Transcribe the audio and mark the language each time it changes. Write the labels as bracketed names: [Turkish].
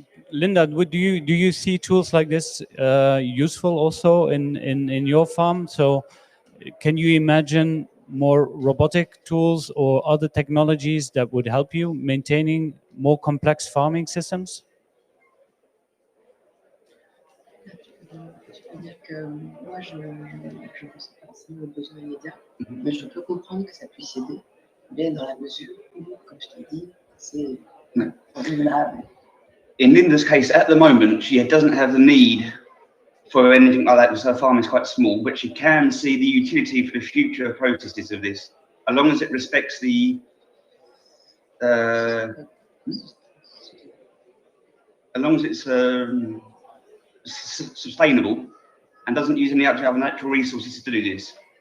[English] Linda, do you see tools like this useful also in your farm? So can you imagine more robotic tools or other technologies that would help you maintaining more complex farming systems? [French] Je peux dire que moi, je ne ressens pas forcément le besoin immédiat, mais je peux comprendre que ça puisse aider, mais dans la mesure où, comme je t'ai dit, c'est renouvelable. [English] In Linda's case, at the moment, she doesn't have the need for anything like that because her farm is quite small, but she can see the utility for the future processes of this, as long as it respects the as long as it's sustainable and doesn't use any other natural resources to do this.